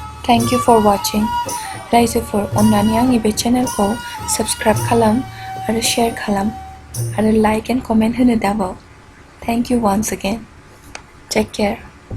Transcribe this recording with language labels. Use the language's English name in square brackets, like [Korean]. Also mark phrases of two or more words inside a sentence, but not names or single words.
[English] Thank you for watching. [Bodo] रायजोफोर अन्नानै आंनि बे चेनेलखौ साबस्क्राइब खालाम आरो शेयार खालाम आरो [English] like and comment [Bodo] होनो दाबाव. [English] Thank you once again. Take care.